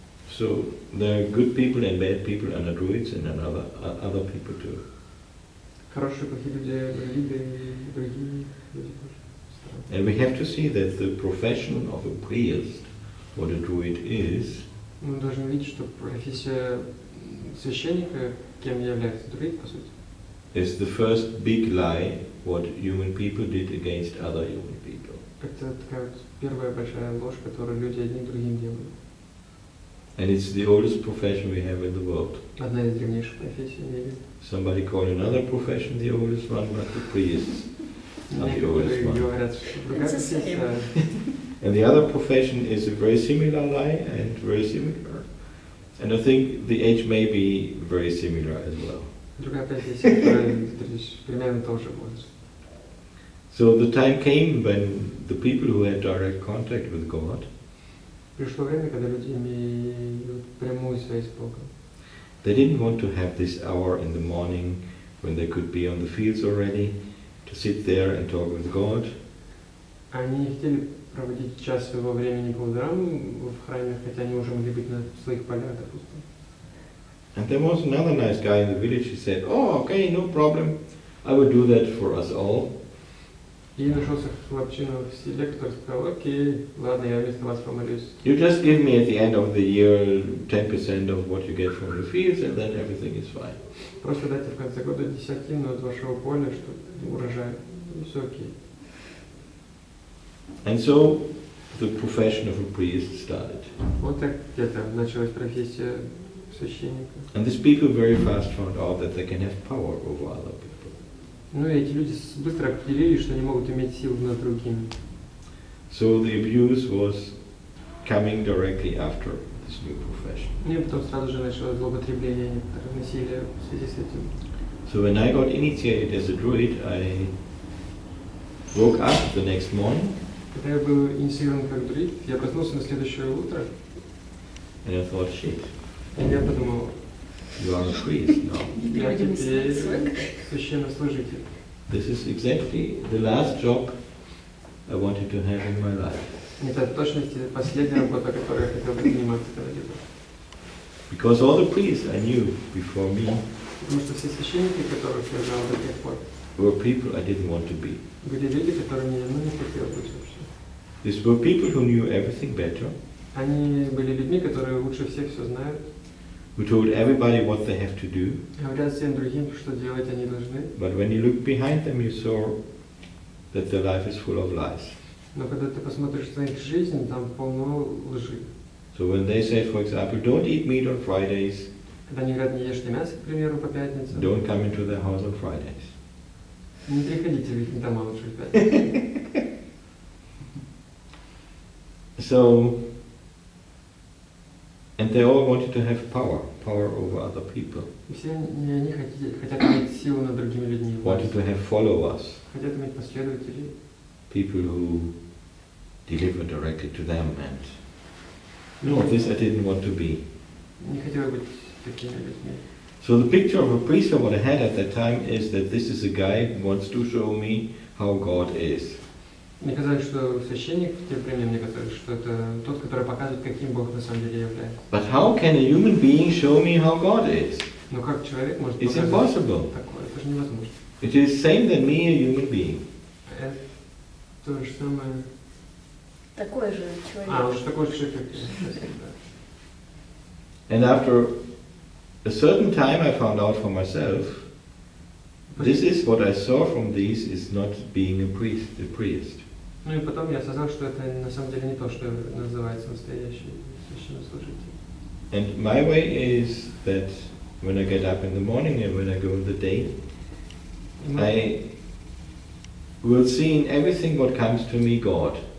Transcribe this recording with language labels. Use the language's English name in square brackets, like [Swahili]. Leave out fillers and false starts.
[English] So there are good people and bad people, and druids and other people too. [Russian] Хорошие, плохие люди, друиды и другие люди тоже. [English] And we have to see that the profession of a priest, what a druid is, [Russian] Мы должны видеть, что профессия священника, кем является друид, по сути, [English] is the first big lie what human people did against other human people. [Russian] это такая вот первая большая ложь, которую люди одни другим делают. [English] And it's the oldest profession we have in the world. [Russian] Одна из древнейших профессий в мире. [English] Somebody call another profession the oldest one, but the priests are the oldest [Russian] Некоторые [English] one. [Russian] говорят, что другая профессия. [English] And the other profession is a very similar lie and very similar. And I think the age may be very similar as well. [Russian] Другая профессия, которая примерно тоже будет. [English] So the time came when the people who had direct contact with God, [Russian] Пришло время, когда люди имеют прямую связь с Богом. [English] they didn't want to have this hour in the morning when they could be on the fields already, to sit there and talk with God. [Russian] Они не хотели проводить час своего времени по утрам в храме, хотя они уже могли быть на своих полях, допустим. [English] And there was another nice guy in the village. He said, "Oh, okay, no problem. I will do that for us all." [Russian] И нашелся хлопчина в селе, который сказал: окей, ладно, я вместо вас помолюсь. [English] You just give me at the end of the year 10% of what you get from the fields, and then everything is fine. [Russian] Просто дайте в конце года десятину от вашего поля, что урожай, и все окей. [English] And so the profession of a priest started. [Russian] Вот так где-то началась профессия священника. [English] And these people very fast found out that they can have power over other people. [Russian] Ну и эти люди быстро определили, что они могут иметь силу над другими. [English] So the abuse was coming directly after this new profession. [Russian] Ну и потом сразу же началось злоупотребление некоторых насилия в связи с этим. [English] So when I got initiated as a druid, I woke up the next morning. [Russian] Когда я был инициирован как друид, я проснулся на следующее утро. [English] And I thought, shit, [Russian] И я подумал, [English] you are a priest now. [Russian] я теперь священнослужитель. [English] This is exactly the last job I wanted to have in my life. [Russian] Это в точности последняя работа, которой я хотел бы заниматься когда-либо. [English] Because all the priests I knew before me [Russian] Потому что все священники, которых я знал до тех пор, [English] were people I didn't want to be. [Russian] были люди, которыми я не хотел быть вообще. [English] These were people who knew everything better, [Russian] Они были людьми, которые лучше всех все знают, [English] who told everybody what they have to do. [Russian] говорят всем другим, что делать они должны. [English] But when you looked behind them, you saw that their life is full of lies. [Russian] Но когда ты посмотришь на их жизнь, там полно лжи. [English] So when they say, for example, don't eat meat on Fridays, [Russian] Когда они говорят, не ешьте мясо, к примеру, по пятницам, [English] don't come into their house on Fridays. [Russian] не приходите в их дома лучше в пятницу. [English] So, and they all wanted to have power over other people. [Russian] И все они хотят иметь силу над другими людьми. [English] Wanted to have followers, [Russian] Хотят иметь последователей. [English] people who deliver directly to them, and no, this I didn't want to be. [Russian] Не хотел быть такими людьми. [English] So the picture of a priest what I had at that time is that this is a guy who wants to show me how God is. [Russian] Мне казалось, что священник в те времена, мне казалось, что это тот, который показывает, каким Бог на самом деле является. [English] But how can a human being show me how God is? [Russian] Но как человек может [English] It's [Russian] показать [English] impossible. [Russian] такое? Это же невозможно. [English] It is same than me, a human being. [Russian] Это то же самое. Такой же человек. Он же такой же человек, как я. [English] And after a certain time I found out for myself, this is what I saw from these is not being a priest. [Russian] Ну и потом я осознал, что это на самом деле не то, что называется настоящий священнослужитель. [English] And my way is that when I get up in the morning and when I go in the day, I will see in everything what comes to me God.